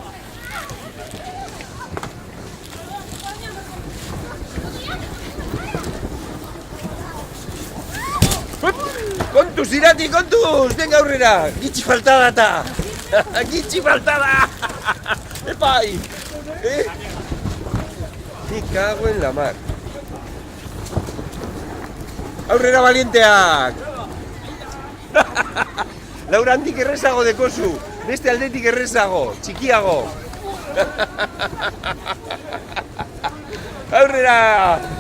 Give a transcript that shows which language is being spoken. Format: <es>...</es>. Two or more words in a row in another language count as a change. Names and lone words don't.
<eu>¡Kontus, Irati, kontus! ¡Venga, aurrera! ¡Gitxi faltada eta! ¡Gitxi faltada! ¡Epai!</eu> <es>Me cago en la mar.</es> <eu>¡Aurrera valienteak! Laura handik errezago dekozu, beste aldetik errezago, txikiago. Aurrera!</eu>